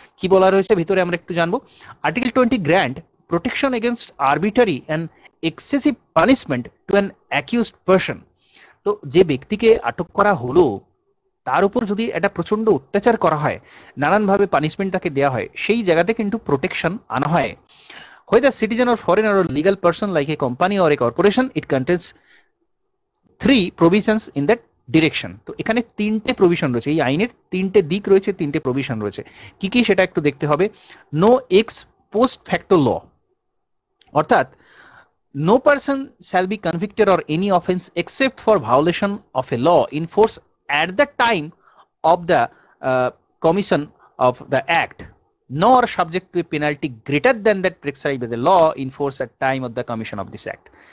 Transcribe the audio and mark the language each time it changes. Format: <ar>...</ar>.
<bn>কি বলা রয়েছে ভিতরে আমরা একটু জানবো।</bn> <en>Article 20 grant protection against arbitrary and excessive punishment to an accused person.</en> <bn>তো যে ব্যক্তিকে আটক করা হলো তার উপর যদি একটা প্রচন্ড অত্যাচার করা হয়, নানানভাবে পানিশমেন্ট তাকে দেওয়া হয়, সেই জায়গাতে কিন্তু প্রোটেকশন আনা হয়।</bn> <en>whether citizen or foreigner or legal person like a company or a corporation, it contains 3 provisions in that direction.</en> <bn>তো এখানে 3টে প্রভিশন রয়েছে, এই আইনের 3টে দিক রয়েছে, 3টে প্রভিশন রয়েছে। কি কি সেটা একটু দেখতে হবে।</bn> <en>No ex post facto law, অর্থাৎ no person shall be convicted or any offense except for violation of a law in force at the time of the commission of the act, nor subject to a penalty greater than that prescribed by the law in force at time of the commission of this act.</en>